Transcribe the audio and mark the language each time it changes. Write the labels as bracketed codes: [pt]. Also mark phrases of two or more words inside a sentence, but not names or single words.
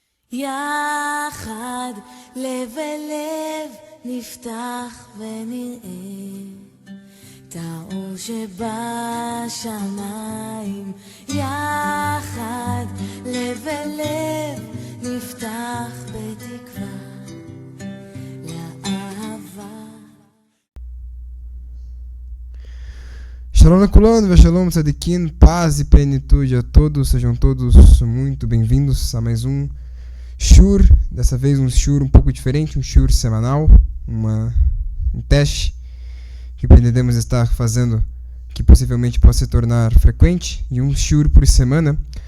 [he] יחד לב אל לב נפתח ונראה את האור שבשמיים. יחד לב אל לב נפתח בתקווה לאהבה. שלום כולן, שלום צדיקים, [pt] paz e plenitude a todos, sejam todos muito bem-vindos a mais um Shur, dessa vez um Shur um pouco diferente, um Shur semanal, um teste que pretendemos estar fazendo, que possivelmente possa se tornar frequente, e um Shur por semana, com